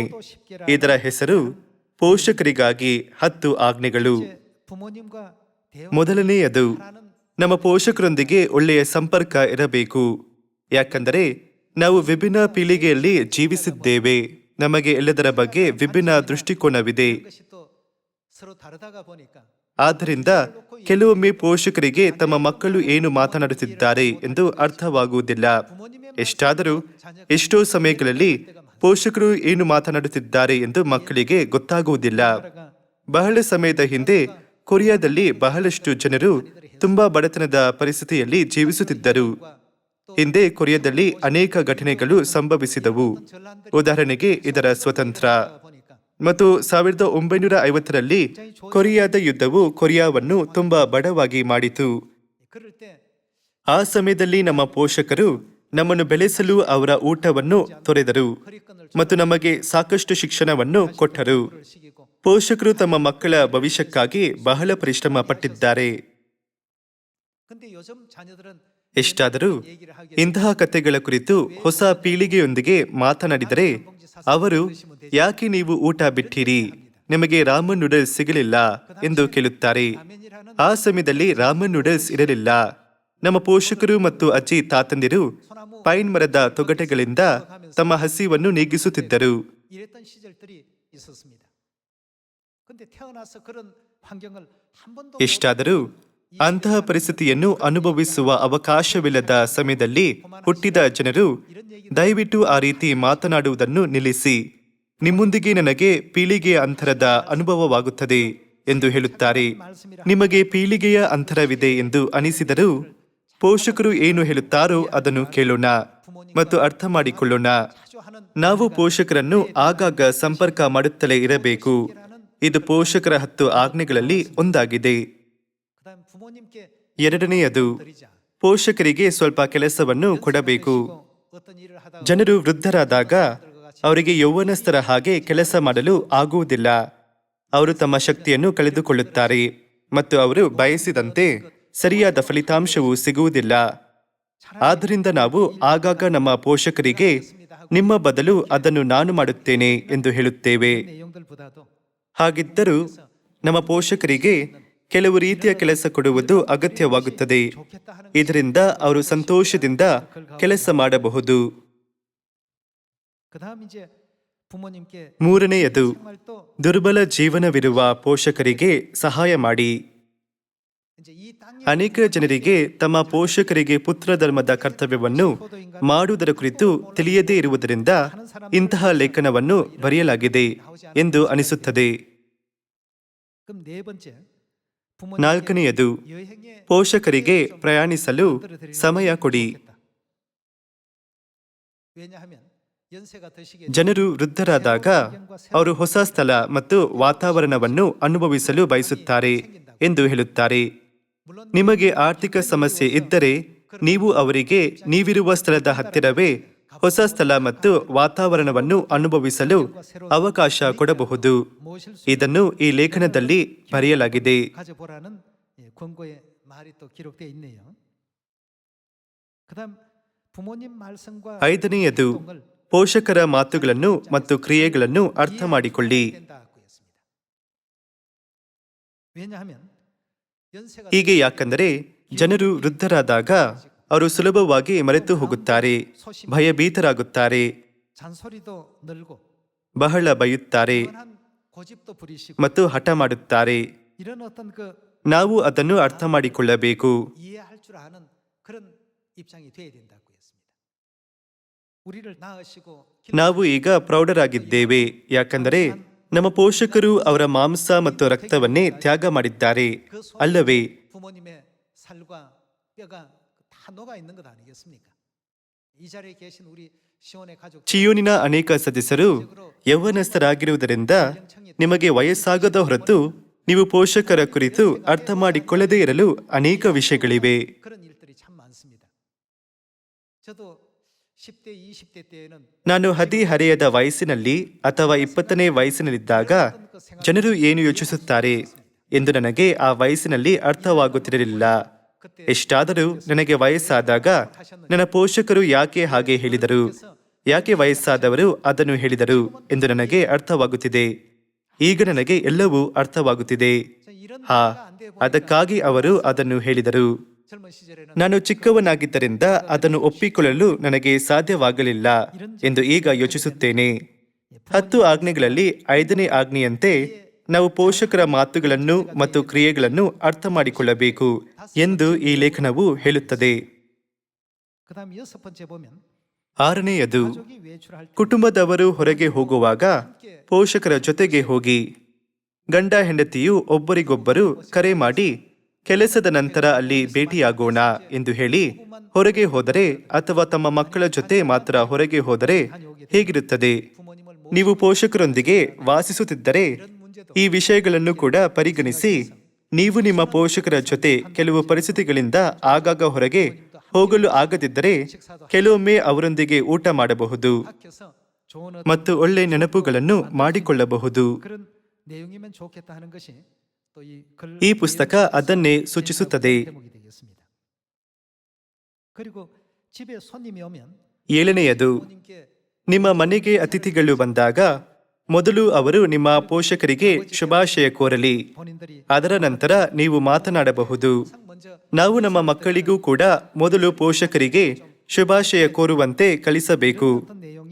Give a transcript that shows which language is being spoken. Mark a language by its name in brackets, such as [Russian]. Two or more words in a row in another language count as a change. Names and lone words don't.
[Kannada] ಇದರ ಹೆಸರು ಪೋಷಕರಿಗಾಗಿ 10 ಆಜ್ಞೆಗಳು. [Korean] 부모님과 [Kannada] ಮೊದಲನೆಯದು, ನಮ್ಮ ಪೋಷಕರೊಂದಿಗೆ ಒಳ್ಳೆಯ ಸಂಪರ್ಕ ಇರಬೇಕು. ಯಾಕಂದರೆ ನಾವು ವಿಭಿನ್ನ ಪೀಳಿಗೆಯಲ್ಲಿ ಜೀವಿಸಿದ್ದೇವೆ. ನಮಗೆ ಎಲ್ಲದರ ಬಗ್ಗೆ ವಿಭಿನ್ನ ದೃಷ್ಟಿಕೋನವಿದೆ. [Korean] 것이 또 서로 다르다가 보니까 [Kannada] ಆದ್ದರಿಂದ ಕೆಲವೊಮ್ಮೆ ಪೋಷಕರಿಗೆ ತಮ್ಮ ಮಕ್ಕಳು ಏನು ಮಾತನಾಡುತ್ತಿದ್ದಾರೆ ಎಂದು ಅರ್ಥವಾಗುವುದಿಲ್ಲ. ಎಷ್ಟಾದರೂ ಎಷ್ಟೋ ಸಮಯಗಳಲ್ಲಿ ಪೋಷಕರು ಏನು ಮಾತನಾಡುತ್ತಿದ್ದಾರೆ ಎಂದು ಮಕ್ಕಳಿಗೆ ಗೊತ್ತಾಗುವುದಿಲ್ಲ. ಬಹಳ ಸಮಯದ ಹಿಂದೆ ಕೊರಿಯಾದಲ್ಲಿ ಬಹಳಷ್ಟು ಜನರು ತುಂಬಾ ಬಡತನದ ಪರಿಸ್ಥಿತಿಯಲ್ಲಿ ಜೀವಿಸುತ್ತಿದ್ದರು. ಹಿಂದೆ ಕೊರಿಯಾದಲ್ಲಿ ಅನೇಕ ಘಟನೆಗಳು ಸಂಭವಿಸಿದವು. ಉದಾಹರಣೆಗೆ ಇದರ ಸ್ವತಂತ್ರ ಮತ್ತು 1950ರಲ್ಲಿ ಕೊರಿಯಾದ ಯುದ್ಧವು ಕೊರಿಯಾವನ್ನು ತುಂಬಾ ಬಡವಾಗಿ ಮಾಡಿತು. [Korean] 그럴 때 [Kannada] ಆ ಸಮಯದಲ್ಲಿ ನಮ್ಮ ಪೋಷಕರು ನಮ್ಮನ್ನು ಬೆಳೆಸಲು ಅವರ ಊಟವನ್ನು ತೊರೆದರು ಮತ್ತು ನಮಗೆ ಸಾಕಷ್ಟು ಶಿಕ್ಷಣವನ್ನು ಕೊಟ್ಟರು. [Korean] 시기고 [Kannada] ಪೋಷಕರು ತಮ್ಮ ಮಕ್ಕಳ ಭವಿಷ್ಯಕ್ಕಾಗಿ ಬಹಳ ಪರಿಶ್ರಮ ಪಟ್ಟಿದ್ದಾರೆ. [Korean] 근데 요즘 자녀들은 [Kannada] ಎಷ್ಟಾದರೂ ಇಂತಹ ಕಥೆಗಳ ಕುರಿತು ಹೊಸ ಪೀಳಿಗೆಯೊಂದಿಗೆ ಮಾತನಾಡಿದರೆ ಅವರು ಯಾಕೆ ನೀವು ಊಟ ಬಿಟ್ಟಿರಿ, ನಿಮಗೆ ರಾಮನ್ ನೂಡಲ್ಸ್ ಸಿಗಲಿಲ್ಲ ಎಂದು ಕೇಳುತ್ತಾರೆ. ಆ ಸಮಯದಲ್ಲಿ ರಾಮನ್ ನೂಡಲ್ಸ್ ಇರಲಿಲ್ಲ. ನಮ್ಮ ಪೋಷಕರು ಮತ್ತು ಅಜ್ಜಿ ತಾತಂದಿರು ಪೈನ್ ಮರದ ತೊಗಟೆಗಳಿಂದ ತಮ್ಮ ಹಸಿವನ್ನು ನೀಗಿಸುತ್ತಿದ್ದರು. [Korean] 이랬던 시절들이 있었습니다. 근데 태어나서 그런 환경을 한 번도 [Kannada] ಎಷ್ಟಾದರೂ ಅಂತಹ ಪರಿಸ್ಥಿತಿಯನ್ನು ಅನುಭವಿಸುವ ಅವಕಾಶವಿಲ್ಲದ ಸಮಯದಲ್ಲಿ ಹುಟ್ಟಿದ ಜನರು ದಯವಿಟ್ಟು ಆ ರೀತಿ ಮಾತನಾಡುವುದನ್ನು ನಿಲ್ಲಿಸಿ. ನಿಮ್ಮೊಂದಿಗೆ ನನಗೆ ಪೀಳಿಗೆಯ ಅಂತರದ ಅನುಭವವಾಗುತ್ತದೆ ಎಂದು ಹೇಳುತ್ತಾರೆ. ನಿಮಗೆ ಪೀಳಿಗೆಯ ಅಂತರವಿದೆ ಎಂದು ಅನಿಸಿದರೂ ಪೋಷಕರು ಏನು ಹೇಳುತ್ತಾರೋ ಅದನ್ನು ಕೇಳೋಣ ಮತ್ತು ಅರ್ಥ ಮಾಡಿಕೊಳ್ಳೋಣ. ನಾವು ಪೋಷಕರನ್ನು ಆಗಾಗ ಸಂಪರ್ಕ ಮಾಡುತ್ತಲೇ ಇರಬೇಕು. ಇದು ಪೋಷಕರ 10 ಆಜ್ಞೆಗಳಲ್ಲಿ ಒಂದಾಗಿದೆ. [Korean] 그다음 부모님께 [Kannada] ಎರಡನೆಯದು, [Korean] 드리자. [Kannada] ಪೋಷಕರಿಗೆ ಸ್ವಲ್ಪ ಕೆಲಸವನ್ನು ಕೊಡಬೇಕು. [Korean] 어떤 일을 하다가 [Kannada] ಜನರು ವೃದ್ಧರಾದಾಗ ಅವರಿಗೆ ಯೌವನಸ್ಥರ ಹಾಗೆ ಕೆಲಸ ಮಾಡಲು ಆಗುವುದಿಲ್ಲ. ಅವರು ತಮ್ಮ ಶಕ್ತಿಯನ್ನು ಕಳೆದುಕೊಳ್ಳುತ್ತಾರೆ ಮತ್ತು ಅವರು ಬಯಸಿದಂತೆ ಸರಿಯಾದ ಫಲಿತಾಂಶವು ಸಿಗುವುದಿಲ್ಲ. ಆದ್ದರಿಂದ ನಾವು ಆಗಾಗ ನಮ್ಮ ಪೋಷಕರಿಗೆ ನಿಮ್ಮ ಬದಲು ಅದನ್ನು ನಾನು ಮಾಡುತ್ತೇನೆ ಎಂದು ಹೇಳುತ್ತೇವೆ. [Korean] 내용들보다도 [Kannada] ಹಾಗಿದ್ದರೂ ನಮ್ಮ ಪೋಷಕರಿಗೆ ಕೆಲವು ರೀತಿಯ ಕೆಲಸ ಕೊಡುವುದು ಅಗತ್ಯವಾಗುತ್ತದೆ. [Korean] 좋겠다 하는 [Kannada] ಇದರಿಂದ ಅವರು ಸಂತೋಷದಿಂದ ಕೆಲಸ ಮಾಡಬಹುದು. [Korean] 그다음 이제 부모님께 [Kannada] ಮೂರನೆಯದು, [Korean] 정말 또 [Kannada] ದುರ್ಬಲ ಜೀವನವಿರುವ ಪೋಷಕರಿಗೆ ಸಹಾಯ ಮಾಡಿ. [Korean] 이제 이 땅에 [Kannada] ಅನೇಕ ಜನರಿಗೆ ತಮ್ಮ ಪೋಷಕರಿಗೆ ಪುತ್ರ ಧರ್ಮದ ಕರ್ತವ್ಯವನ್ನು ಮಾಡುವುದರ ಕುರಿತು ತಿಳಿಯದೇ ಇರುವುದರಿಂದ ಇಂತಹ ಲೇಖನವನ್ನು ಬರೆಯಲಾಗಿದೆ ಎಂದು ಅನಿಸುತ್ತದೆ. [Korean] 그럼 네 번째 [Kannada] ನಾಲ್ಕನೆಯದು, [Korean] 여행에 [Kannada] ಪೋಷಕರಿಗೆ ಪ್ರಯಾಣಿಸಲು ಸಮಯ ಕೊಡಿ. [Korean] 왜냐하면 연세가 드시게 [Kannada] ಜನರು ವೃದ್ಧರಾದಾಗ ಅವರು ಹೊಸ ಸ್ಥಳ ಮತ್ತು ವಾತಾವರಣವನ್ನು ಅನುಭವಿಸಲು ಬಯಸುತ್ತಾರೆ ಎಂದು ಹೇಳುತ್ತಾರೆ. ನಿಮಗೆ ಆರ್ಥಿಕ ಸಮಸ್ಯೆ ಇದ್ದರೆ ನೀವು ಅವರಿಗೆ ನೀವಿರುವ ಸ್ಥಳದ ಹತ್ತಿರವೇ ಹೊಸ ಸ್ಥಳ ಮತ್ತು ವಾತಾವರಣವನ್ನು ಅನುಭವಿಸಲು ಅವಕಾಶ ಕೊಡಬಹುದು. [Korean] 모실 수 [Kannada] ಇದನ್ನು ಈ ಲೇಖನದಲ್ಲಿ ಬರೆಯಲಾಗಿದೆ. [Korean] 가져보라는 권고의 말이 또 기록되어 있네요. 그다음 부모님 말씀과 [Kannada] ಐದನೆಯದು, [Korean] 행동을 [Kannada] ಪೋಷಕರ ಮಾತುಗಳನ್ನು ಮತ್ತು ಕ್ರಿಯೆಗಳನ್ನು ಅರ್ಥ ಮಾಡಿಕೊಳ್ಳಿ. [Korean] 된다고 했습니다. 왜냐하면 연세가 [Kannada] ಹೀಗೆ ಯಾಕಂದರೆ ಜನರು ವೃದ್ಧರಾದಾಗ ಅವರು ಸುಲಭವಾಗಿ ಮರೆತು ಹೋಗುತ್ತಾರೆ, ಭಯಭೀತರಾಗುತ್ತಾರೆ, [Korean] 잔소리도 늘고 [Kannada] ಬಹಳ ಬೈಯುತ್ತಾರೆ [Korean] 한 고집도 부리시고 [Kannada] ಮತ್ತು ಹಠ ಮಾಡುತ್ತಾರೆ. [Korean] 이런 어떤 그 [Kannada] ನಾವು ಅದನ್ನು ಅರ್ಥ ಮಾಡಿಕೊಳ್ಳಬೇಕು. [Korean] 이해할 줄 아는 그런 입장이 돼야 된다고 했습니다. 우리를 낳으시고 [Kannada] ನಾವು ಈಗ ಪ್ರೌಢರಾಗಿದ್ದೇವೆ. ಯಾಕಂದರೆ ನಮ್ಮ ಪೋಷಕರು ಅವರ ಮಾಂಸ ಮತ್ತು ರಕ್ತವನ್ನೇ ತ್ಯಾಗ ಮಾಡಿದ್ದಾರೆ ಅಲ್ಲವೇ? [Korean] 부모님의 살과 뼈가 다 녹아 있는 것 아니겠습니까? 이 자리에 계신 우리 시온의 가족 [Kannada] ಚಿಯೋನಿನ ಅನೇಕ ಸದಸ್ಯರು ಯೌವನಸ್ಥರಾಗಿರುವುದರಿಂದ ನಿಮಗೆ ವಯಸ್ಸಾಗದ ಹೊರತು ನೀವು ಪೋಷಕರ ಕುರಿತು ಅರ್ಥ ಮಾಡಿಕೊಳ್ಳದೇ ಇರಲು ಅನೇಕ ವಿಷಯಗಳಿವೆ. [Korean] 그런 일들이 참 많습니다. 저도 10대, 20대 때에는 [Kannada] ನಾನು ಹದಿಹರೆಯದ ವಯಸ್ಸಿನಲ್ಲಿ ಅಥವಾ 20ನೇ ವಯಸ್ಸಿನಲ್ಲಿದ್ದಾಗ ಜನರು ಏನು ಯೋಚಿಸುತ್ತಾರೆ ಎಂದು ನನಗೆ ಆ ವಯಸ್ಸಿನಲ್ಲಿ ಅರ್ಥವಾಗುತ್ತಿರಲಿಲ್ಲ. ಎಷ್ಟಾದರೂ ನನಗೆ ವಯಸ್ಸಾದಾಗ ನನ್ನ ಪೋಷಕರು ಯಾಕೆ ಹಾಗೆ ಹೇಳಿದರು, ಯಾಕೆ ವಯಸ್ಸಾದವರು ಅದನ್ನು ಹೇಳಿದರು ಎಂದು ನನಗೆ ಅರ್ಥವಾಗುತ್ತಿದೆ. ಈಗ ನನಗೆ ಎಲ್ಲವೂ ಅರ್ಥವಾಗುತ್ತಿದೆ. ಹಾ, ಅದಕ್ಕಾಗಿ ಅವರು ಅದನ್ನು ಹೇಳಿದರು. [Korean] 젊은 시절에는 [Kannada] ನಾನು ಚಿಕ್ಕವನಾಗಿದ್ದರಿಂದ ಅದನ್ನು ಒಪ್ಪಿಕೊಳ್ಳಲು ನನಗೆ ಸಾಧ್ಯವಾಗಲಿಲ್ಲ ಎಂದು ಈಗ ಯೋಚಿಸುತ್ತೇನೆ. 10 ಆಜ್ಞೆಗಳಲ್ಲಿ 5ನೇ ಆಜ್ಞೆಯಂತೆ ನಾವು ಪೋಷಕರ ಮಾತುಗಳನ್ನು ಮತ್ತು ಕ್ರಿಯೆಗಳನ್ನು ಅರ್ಥ ಮಾಡಿಕೊಳ್ಳಬೇಕು ಎಂದು ಈ ಲೇಖನವು ಹೇಳುತ್ತದೆ. [Korean] 그다음 6번째 보면 [Kannada] 6ನೇಯದು, [Korean] 가족이 외출할 때 [Kannada] ಕುಟುಂಬದವರು ಹೊರಗೆ ಹೋಗುವಾಗ ಪೋಷಕರ ಜೊತೆಗೆ ಹೋಗಿ. ಗಂಡ ಹೆಂಡತಿಯು ಒಬ್ಬರಿಗೊಬ್ಬರು ಕರೆ ಮಾಡಿ ಕೆಲಸದ ನಂತರ ಅಲ್ಲಿ ಭೇಟಿಯಾಗೋಣ ಎಂದು ಹೇಳಿ ಹೊರಗೆ ಹೋದರೆ ಅಥವಾ ತಮ್ಮ ಮಕ್ಕಳ ಜೊತೆ ಮಾತ್ರ ಹೊರಗೆ ಹೋದರೆ ಹೇಗಿರುತ್ತದೆ? [Korean] 부모님을 [Kannada] ನೀವು ಪೋಷಕರೊಂದಿಗೆ ವಾಸಿಸುತ್ತಿದ್ದರೆ ಈ ವಿಷಯಗಳನ್ನು ಕೂಡ ಪರಿಗಣಿಸಿ ನೀವು ನಿಮ್ಮ ಪೋಷಕರ ಜೊತೆ ಕೆಲವು ಪರಿಸ್ಥಿತಿಗಳಿಂದ ಆಗಾಗ ಹೊರಗೆ ಹೋಗಲು ಆಗದಿದ್ದರೆ ಕೆಲವೊಮ್ಮೆ ಅವರೊಂದಿಗೆ ಊಟ ಮಾಡಬಹುದು [Korean] 밖에서 좋은 [Kannada] ಮತ್ತು ಒಳ್ಳೆ ನೆನಪುಗಳನ್ನು ಮಾಡಿಕೊಳ್ಳಬಹುದು. [Korean] 그런 내용이면 좋겠다 하는 것이 또 글 [Kannada] ಈ ಪುಸ್ತಕ ಅದನ್ನೇ ಸೂಚಿಸುತ್ತದೆ. [Korean] 대목이 되겠습니다. 그리고 집에 손님이 오면 [Kannada] 7ನೇಯದು, [Korean] 부모님께 [Kannada] ನಿಮ್ಮ ಮನೆಗೆ ಅತಿಥಿಗಳು ಬಂದಾಗ ಮೊದಲು ಅವರು ನಿಮ್ಮ ಪೋಷಕರಿಗೆ ಶುಭಾಶಯ ಕೋರಲಿ. [Korean] 본인들이 [Kannada] ಅದರ ನಂತರ ನೀವು ಮಾತನಾಡಬಹುದು. [Korean] 항상 먼저 [Kannada] ನಾವು ನಮ್ಮ ಮಕ್ಕಳಿಗೂ ಕೂಡ ಮೊದಲು ಪೋಷಕರಿಗೆ ಶುಭಾಶಯ ಕೋರುವಂತೆ ಕಲಿಸಬೇಕು. [Korean] 어떤 내용이